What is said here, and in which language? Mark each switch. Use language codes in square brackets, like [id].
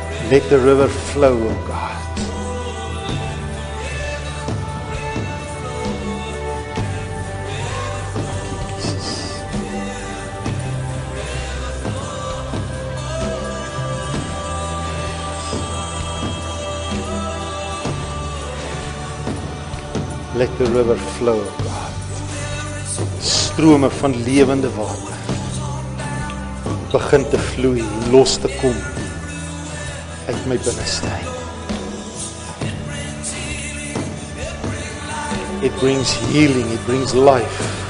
[en] Let the river flow, oh God. Let the river flow, oh God. [af] Strome van lewende water begin te vloei, los te kom uit my binneste. [en] It brings healing, it brings life.